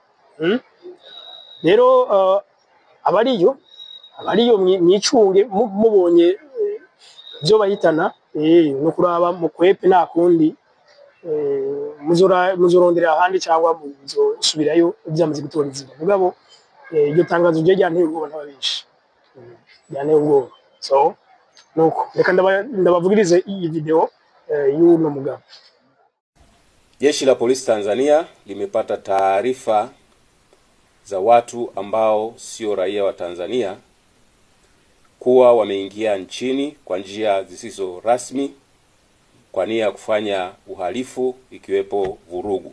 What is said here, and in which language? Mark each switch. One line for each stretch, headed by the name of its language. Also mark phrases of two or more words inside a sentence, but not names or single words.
Rundi: rero abariyo mwicunge mubonye byo bahitana no kuraba mu kwepe nta kundi muzorondera ahandi cyangwa muzosubirayo byamaze gutora inzira mugabo iryo tangazo rye ryanteye ubwoba n'ababishi ryanteye ubwoba so nuko reka ndabavugirize iyi video y'uno mugabo.
Swahili: Jeshi la Polisi Tanzania limepata taarifa za watu ambao sio raia wa Tanzania kuwa wameingia nchini kwa njia zisizo rasmi kwa nia ya kufanya uhalifu ikiwepo vurugu.